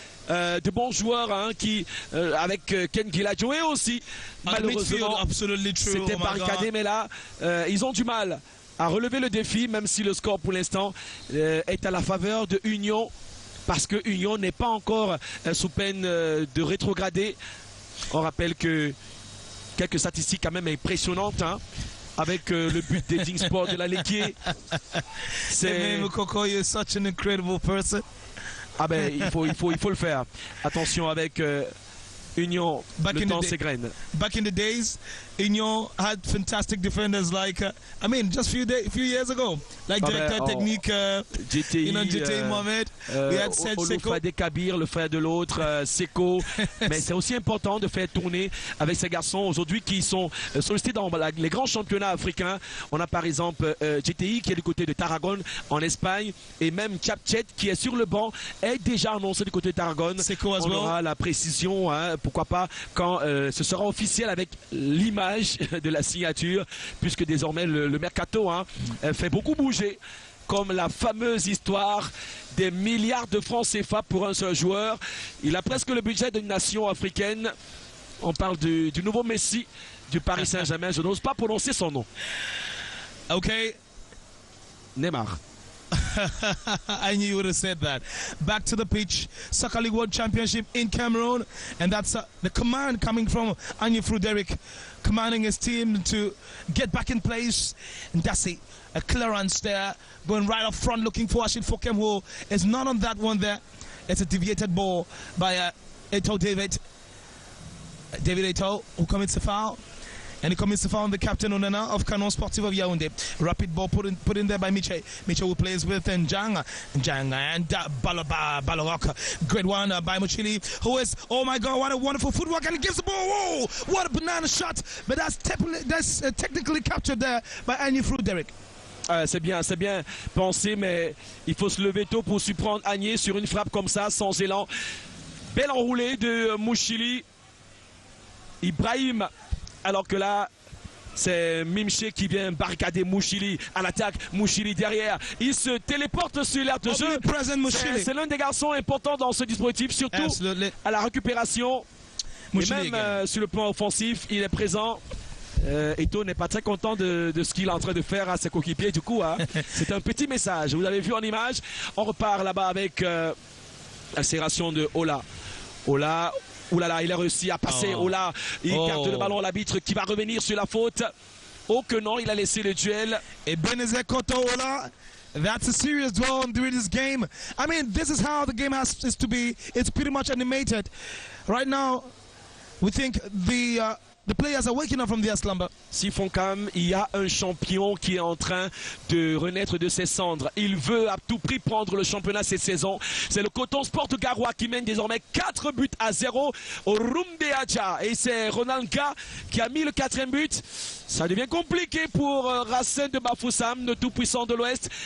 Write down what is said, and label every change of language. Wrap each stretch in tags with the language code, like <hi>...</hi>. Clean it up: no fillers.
<fr>De bons joueurs qui avec Ken Giladjoé aussi malheureusement c'était barricadé, mais là ils ont du mal à relever le défi, même si le score pour l'instant est à la faveur de Union, parce que Union n'est pas encore sous peine de rétrograder. On rappelle que quelques statistiques quand même impressionnantes avec le but d'Edding Sport de la Ligue. C'est</fr> <en>Mukoko, you're such an incredible person.</en> <fr>Ah ben il faut le faire. Attention avec Union, le temps s'égrène.</fr> <en>Back in the days, Union had fantastic defenders like, I mean, just few years ago, like</en> <fr>Directeur Technique,</fr> <en>GTI, GTI Mohamed, we had Serge Seko.</en> <fr>Kabir, le frère de l'autre, Seko. Mais c'est aussi important de faire tourner avec ces garçons aujourd'hui qui sont sollicités dans les grands championnats africains. On a par exemple GTI qui est du côté de Tarragone en Espagne, et même Chapchet qui est sur le banc est déjà annoncé du côté de Tarragone.</fr> <en>Seko as</en> <fr>on aura la précision, pourquoi pas, quand ce sera officiel avec l'image de la signature, puisque désormais le mercato fait beaucoup bouger, comme la fameuse histoire des milliards de francs CFA pour un seul joueur. Il a presque le budget d'une nation africaine. On parle du nouveau Messi du Paris Saint-Germain. Je n'ose pas prononcer son nom. Ok. Neymar.</fr> <en>I knew you would have said that. Back to the pitch. Soccer League World Championship in Cameroon. And that's the command coming from Anya Frederick, commanding his team to get back in place. And that's it. A clearance there. Going right up front looking for Ashid Fokem, who is not on that one there. It's a deviated ball by Eto'o David. David Eto'o, who commits a foul. And he commits to foul the captain Onana of Canon Sportif of Yaoundé. Rapid ball put in there by Miche. Miche who plays with Njanga and Balorok. Great one by Mochili, who is, oh my God, what a wonderful footwork, and he gives the ball. Whoa, what a banana shot. But that's technically captured there by Agni Frederick.</en> <fr>C'est bien pensé, mais il faut se lever tôt pour surprendre Agnier sur une frappe comme ça, sans élan. Belle enroulée de Mouchili. Ibrahim. Alors que là, c'est Mimché qui vient barricader Mouchili à l'attaque. Mouchili derrière. Il se téléporte sur l'aire de jeu. C'est l'un des garçons importants dans ce dispositif, surtout à la récupération. Mouchili et même sur le plan offensif, il est présent. Eto'o n'est pas très content de ce qu'il est en train de faire à ses coéquipiers. Du coup, hein, c'est un petit message. Vous avez vu en image. On repart là-bas avec l'accélération de Ola. Oula là là, il a réussi à passer. Ola, il capte le ballon, l'arbitre qui va revenir sur la faute. Oh que non, il a laissé le duel. Et Benezet contre Ola.</fr> <en>That's a serious duel during this game. I mean, this is how the game is to be. It's pretty much animated. Right now, we think the players are waking up from their slumber.</en> <fr>Sifonkam, il y a un champion qui est en train de renaître de ses cendres. Il veut à tout prix prendre le championnat cette saison. C'est le Coton Sport Garoua qui mène désormais 4-0 au Rumbeaja. Et c'est Ronalga qui a mis le 4e but. Ça devient compliqué pour Racine de Bafoussam, le tout-puissant de l'Ouest.</fr>